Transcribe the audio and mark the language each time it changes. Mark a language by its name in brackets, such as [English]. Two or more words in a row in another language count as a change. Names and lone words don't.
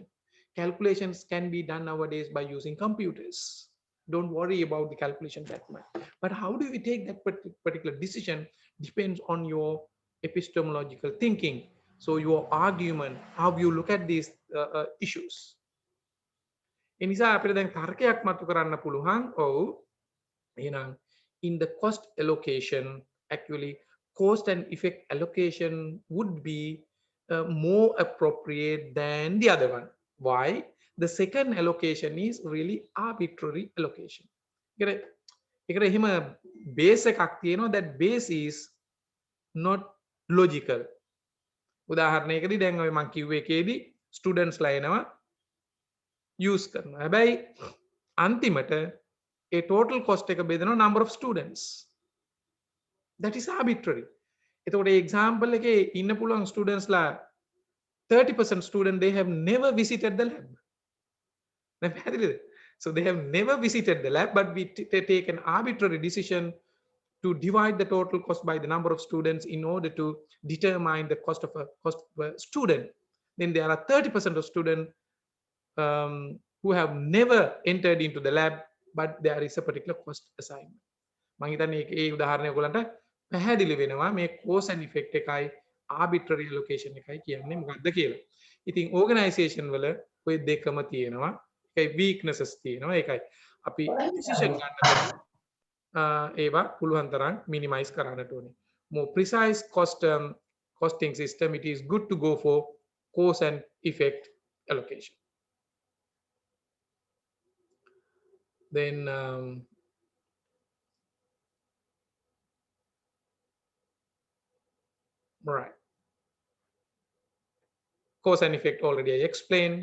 [English] Calculations can be done nowadays by using computers. Don't worry about the calculation that much. But how do we take that particular decision depends on your epistemological thinking. So your argument, how you look at these issues. [Sinhala] එනිසා අපිට දැන් තර්කයක් මතු කරන්න පුළුවන්. ඔව්, එහෙනම් [English] in the cost allocation, actually cost and effect allocation would be more appropriate than the other one. Why? The second allocation is really arbitrary allocation. [Sinhala] ඒකට එහෙම බේස් එකක් තියෙනවා. [English] that base is not logical. [Sinhala] උදාහරණයකදී දැන් ඔය මම කිව්ව එකේදී ස්ටුඩන්ට්ස්ලා එනවා use කරනවා. හැබැයි අන්තිමට [English] a total cost [Sinhala] එක බෙදනවා [English] number of students. That is arbitrary. [Sinhala] එතකොට example එකේ ඉන්න පුළුවන් students ලා [English] 30% student they have never visited the lab. [Sinhala] දැන් පැහැදිලිද? [English] So they have never visited the lab, but we take an arbitrary decision to divide the total cost by the number of students in order to determine the cost of a student. Then there are 30% of students who have never entered into the lab, but there is a particular cost assignment. [Sinhala] මම හිතන්නේ ඒ උදාහරණය ඔයගලන්ට පැහැදිලි වෙනවා මේ [English] cause and effect [Sinhala] එකයි [English] arbitrary allocation [Sinhala] එකයි කියන්නේ මොකක්ද කියලා. ඉතින් organization වල ඔය දෙකම තියෙනවා. ඒකයි weaknesses තියෙනවා. ඒකයි අපි decision ගන්නකොට ඒවා පුළුවන් තරම් minimize කරන්නට ඕනේ. [English] More precise costing system, it is good to go for cause and effect allocation. Then right, cause and effect already I explained.